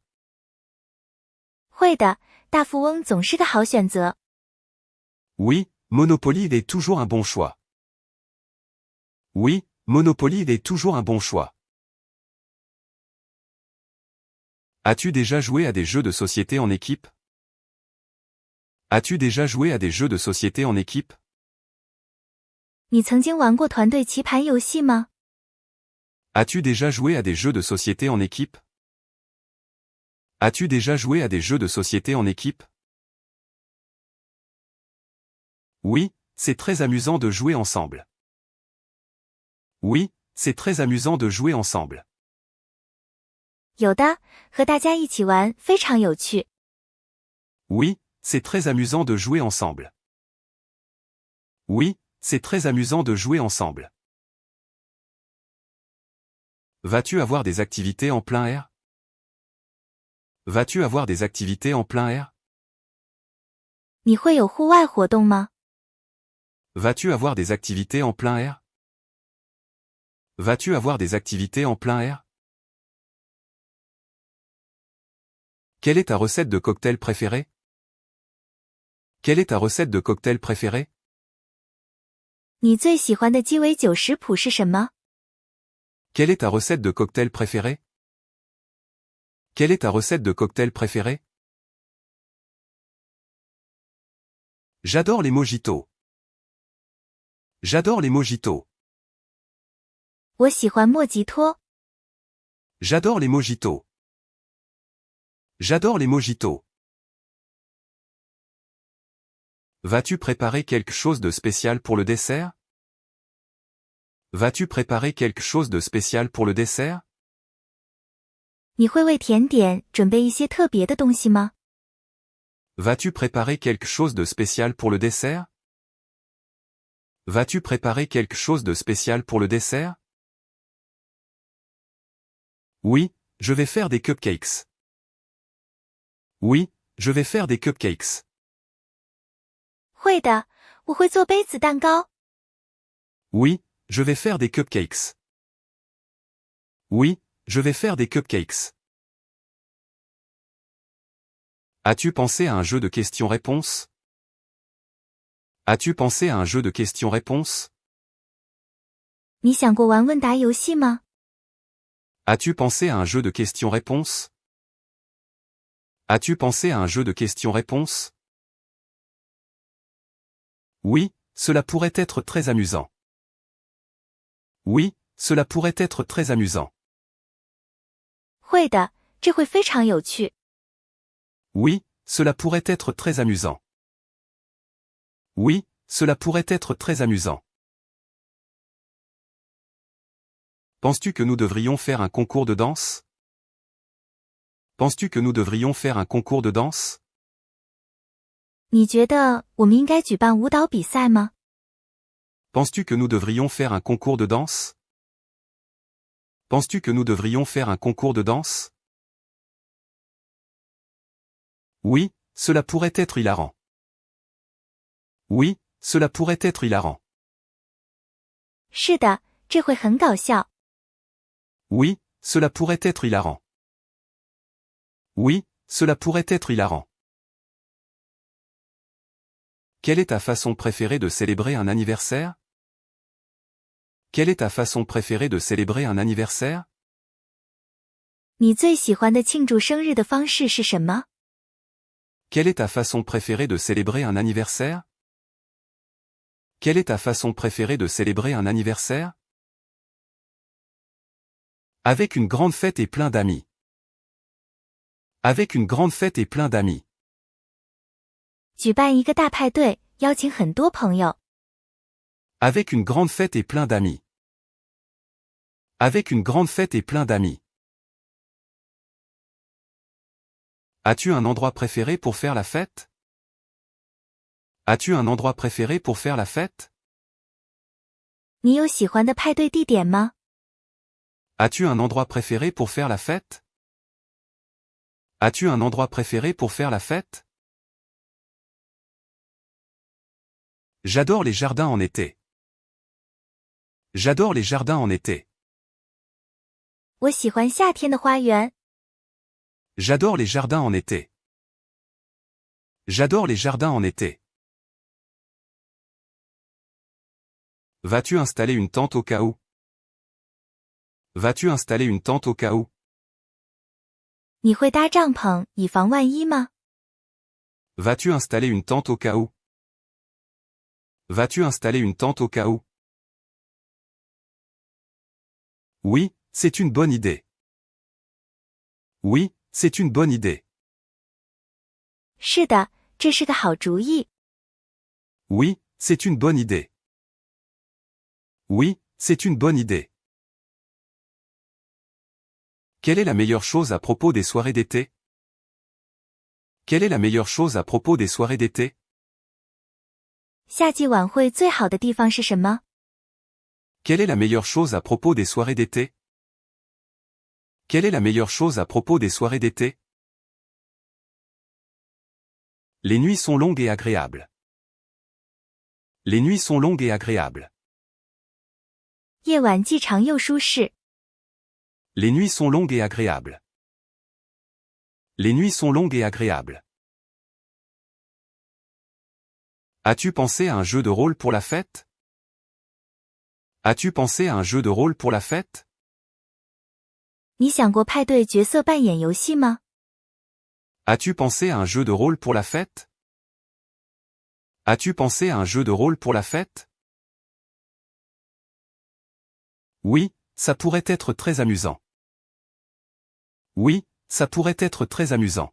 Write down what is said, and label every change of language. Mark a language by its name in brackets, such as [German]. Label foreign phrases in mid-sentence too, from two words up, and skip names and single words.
[Chinese] 会的，大富翁总是个好选择。 [French] Oui, Monopoly est toujours un bon choix. Oui, Monopoly est toujours un bon choix. As-tu déjà joué à des jeux de société en équipe? As-tu déjà joué à des jeux de société en équipe? [Chinese] 你曾经玩过团队棋盘游戏吗？ [French] As-tu déjà joué à des jeux de société en équipe? As-tu déjà joué à des jeux de société en équipe? Oui, c'est très amusant de jouer ensemble. Oui, c'est très amusant de jouer ensemble. [Chinese] 有的，和大家一起玩非常有趣。 [French] Oui, c'est très amusant de jouer ensemble. Oui, c'est très amusant de jouer ensemble. Vas-tu avoir des activités en plein air? Vas-tu avoir des activités en plein air? [Chinese] 你会有户外活动吗？ [French] Vas-tu avoir des activités en plein air? Vas-tu avoir des activités en plein air? Quelle est ta recette de cocktail préférée? Quelle est ta recette de cocktail préférée? [Chinese] 你最喜欢的鸡尾酒食谱是什么？ [French] Quelle est ta recette de cocktail préférée? Quelle est ta recette de cocktail préférée? J'adore les mojitos. J'adore les mojitos. [Chinese] 我喜欢莫吉托。 [French] J'adore les mojitos. J'adore les mojitos. Vas-tu préparer quelque chose de spécial pour le dessert? Vas-tu préparer quelque chose de spécial pour le dessert? [Chinese] 你会为甜点准备一些特别的东西吗？ [French] Vas-tu préparer quelque chose de spécial pour le dessert? Vas-tu préparer quelque chose de spécial pour le dessert? Oui, je vais faire des cupcakes. Oui, je vais faire des cupcakes. [Chinese] 会的，我会做杯子蛋糕。 [French] Oui, je vais faire des cupcakes. Oui, je vais faire des cupcakes. As-tu pensé à un jeu de questions-réponses? As-tu pensé à un jeu de questions-réponses? [Chinese] 你想过玩问答游戏吗？ [French] As-tu pensé à un jeu de questions-réponses? As-tu pensé à un jeu de questions-réponses? Oui, cela pourrait être très amusant. Oui, cela pourrait être très amusant. [Chinese] 会的，这会非常有趣。 [French] Oui, cela pourrait être très amusant. Oui, cela pourrait être très amusant. Penses-tu que nous devrions faire un concours de danse? Penses-tu que nous devrions faire un concours de danse? [Chinese] 你觉得我们应该举办舞蹈比赛吗？ [French] Penses-tu que nous devrions faire un concours de danse? Penses-tu que nous devrions faire un concours de danse? Oui, cela pourrait être hilarant. Oui, cela pourrait être hilarant. [Chinese] 是的，这会很搞笑。 [French] Oui, cela pourrait être hilarant. Oui, cela pourrait être hilarant. Quelle est ta façon préférée de célébrer un anniversaire? Quelle est ta façon préférée de célébrer un anniversaire? [Chinese] 你最喜欢的庆祝生日的方式是什么？ [French] Quelle est ta façon préférée de célébrer un anniversaire? Quelle est ta façon préférée de célébrer un anniversaire? Avec une grande fête et plein d'amis. Avec une grande fête et plein d'amis. [Chinese] 举办一个大派对，邀请很多朋友。 [French] Avec une grande fête et plein d'amis. Avec une grande fête et plein d'amis. As-tu un endroit préféré pour faire la fête? As-tu un endroit préféré pour faire la fête? [Chinese] 你有喜欢的派对地点吗？ [French] As-tu un endroit préféré pour faire la fête? As-tu un endroit préféré pour faire la fête? J'adore les jardins en été. J'adore les jardins en été. [Chinese] 我喜欢夏天的花园。 [French] J'adore les jardins en été. J'adore les jardins en été. Vas-tu installer une tente au cas où? Vas-tu installer une tente au cas où? [Chinese] 你会搭帐篷以防万一吗？ [French] Vas-tu installer une tente au cas où? Vas-tu installer une tente au cas où? Oui, c'est une bonne idée. Oui, c'est une bonne idée. [Chinese] 是的，这是个好主意。 [French] Oui, c'est une bonne idée. Oui, c'est une bonne idée. Quelle est la meilleure chose à propos des soirées d'été? Quelle est la meilleure chose à propos des soirées d'été? [Chinese] 夏季晚会最好的地方是什么？ [French] Quelle est la meilleure chose à propos des soirées d'été? Quelle est la meilleure chose à propos des soirées d'été? Les nuits sont longues et agréables. Les nuits sont longues et agréables. [Chinese] 夜晚既长又舒适。 [French] Les nuits sont longues et agréables. Les nuits sont longues et agréables. As-tu pensé à un jeu de rôle pour la fête? As-tu pensé à un jeu de rôle pour la fête? [Chinese] 你想过派对角色扮演游戏吗？ [French] As-tu pensé à un jeu de rôle pour la fête? As-tu pensé à un jeu de rôle pour la fête? Oui, ça pourrait être très amusant. Oui, ça pourrait être très amusant.